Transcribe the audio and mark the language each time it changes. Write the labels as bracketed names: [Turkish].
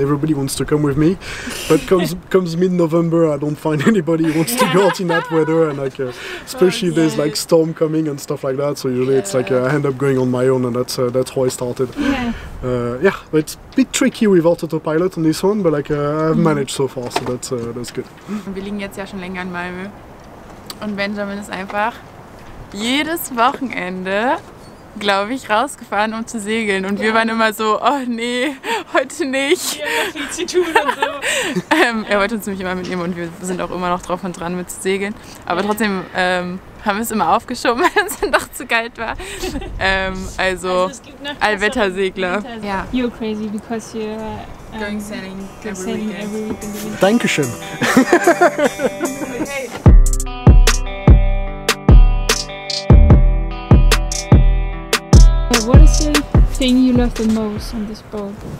[English] Everybody wants to come with me, but comes mid-November, I don't find anybody who wants to go out in that weather, and like especially if there's like storm coming and stuff like that. So usually it's like I end up going on my own, and that's how I started. But it's a bit tricky without autopilot on this one, but like I've managed so far, so that's good. [German] Wir liegen jetzt ja schon länger in Malmö und Benjamin ist einfach jedes Wochenende, glaube ich, rausgefahren, um zu segeln. Und wir waren immer so, oh nee, heute nicht. Wir haben noch viel zu tun und so. Er wollte uns nämlich immer mitnehmen und wir sind auch immer noch drauf und dran mit zu segeln. Aber trotzdem haben wir es immer aufgeschoben, weil es dann doch zu kalt war. Also Allwettersegler. Ja. [English] You're crazy because you're going sailing every weekend. [German] Dankeschön. [English] Hey. What is the thing you love the most on this boat?